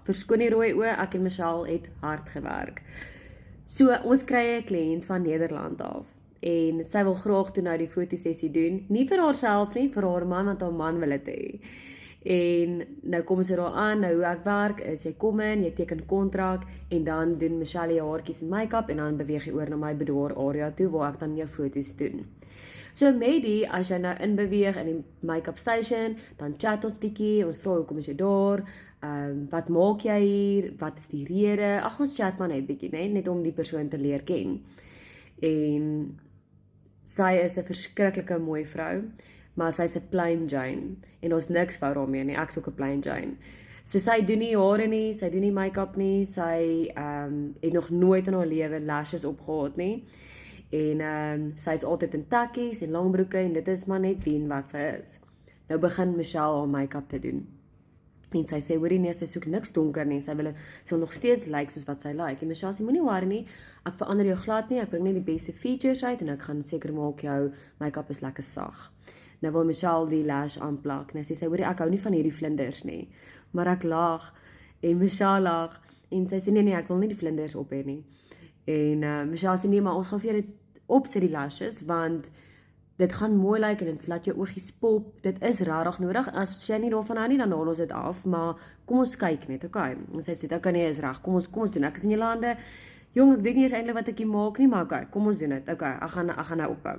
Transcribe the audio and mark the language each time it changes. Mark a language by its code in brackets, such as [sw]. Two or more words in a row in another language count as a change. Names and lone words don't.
[af] Verskoon die rooi oë, ek en Michelle het hard gewerk. So, ons kry 'n kliënt van Nederland af en sy wil graag toe nou die fotosessie doen, nie vir haarself nie, vir haar man, want haar man wil dit hê. En nou kom sy daar aan, nou hoe ek werk is, jy kom in, jy teken kontrak en dan doen Michelle jou haartjies en make-up en dan beweeg jy oor na my [en] boudoir area [af] toe waar ek dan jou foto's doen. So met die, as jy nou inbeweeg in die [en] make-up station, [af] dan chat ons bietjie, ons vra hoekom is jy daar, wat maak jy hier, wat is die rede, ag ons chat maar net bietjie, net om die persoon te leer ken. En sy is 'n verskriklike mooi vrou, maar sy's 'n [en] plain Jane, [af] en ons niks fout daarmee nie, ek's ook 'n [en] plain Jane. [af] So sy doen nie hare nie, sy doen nie make-up nie, sy het nog nooit in haar lewe lashes opgehad nie, en sy is altyd in takkies en langbroeke, en dit is maar net wie en wat sy is. Nou begin Michelle haar make-up te doen, en sy sê, hoorie nee, sy soek niks donker nie, sy wil nog steeds lyk soos wat sy lyk, en Michelle sê, moenie worry nie, ek verander jou glad nie, ek bring net die beste features uit, en ek gaan seker maak jou make-up is lekker sag. Nou wil Michelle die lash aanplak, nou sê sy, hoorie, ek hou nie van hierdie vlinders nie, maar ek lag, en Michelle lag, en sy sê, nee, ek wil nie die vlinders op hê nie, en Michelle sê, nee, maar ons gaan vir jou dit opsit die lashes, want dit gaan mooi lyk, en dit laat jou oogies pop, dit is rarig nodig, as jy nie daarvan hou nie, dan haal ons dit af, maar kom ons kyk net, okay, en sy sê, okay, nee, is reg, kom ons doen, ek is in jou lande, jong, ek weet nie eens eintlik wat ek hier maak nie, maar okay, kom ons doen dit, okay, ek gaan nou ophou.